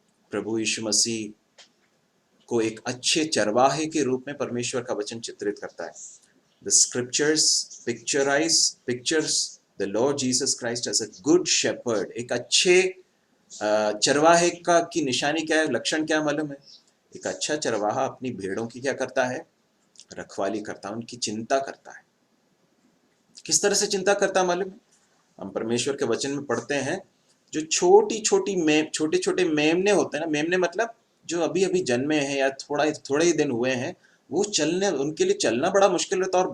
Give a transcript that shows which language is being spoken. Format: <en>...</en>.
<hi>प्रभु यीशु मसीह को एक अच्छे चरवाहे के रूप में परमेश्वर का वचन चित्रित करता है।</hi> <en>The scriptures pictures the Lord Jesus Christ as a good shepherd।</en> <hi>एक अच्छे चरवाहे का की निशानी क्या है, लक्षण क्या मालूम है? एक अच्छा चरवाहा अपनी भेड़ों की क्या करता है? रखवाली करता है, उनकी चिंता करता है। किस तरह से चिंता करता है मालूम है? हम परमेश्वर के वचन में पढ़ते हैं, जो छोटे छोटे मेमने होते हैं ना, मेमने मतलब जो अभी अभी जन्मे हैं या थोड़े ही दिन हुए हैं, वो उनके लिए चलना बड़ा मुश्किल होता है।</hi>